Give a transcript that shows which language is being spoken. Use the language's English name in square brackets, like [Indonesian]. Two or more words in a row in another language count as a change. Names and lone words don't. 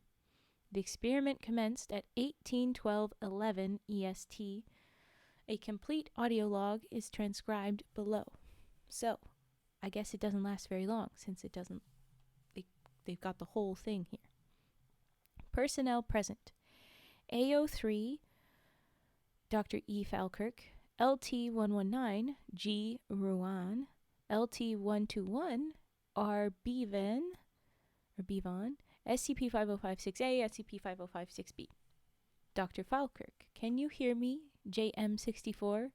[English] The experiment commenced at 1812:11 EST. A complete audio log is transcribed below. So, I guess it doesn't last very long, since it doesn't... They've got the whole thing here. Personnel present. AO3, Dr. E. Falkirk. LT-119, G. Ruan. LT-121, R. Bevan, SCP-5056-A, SCP-5056-B. Dr. Falkirk, can you hear me? JM64.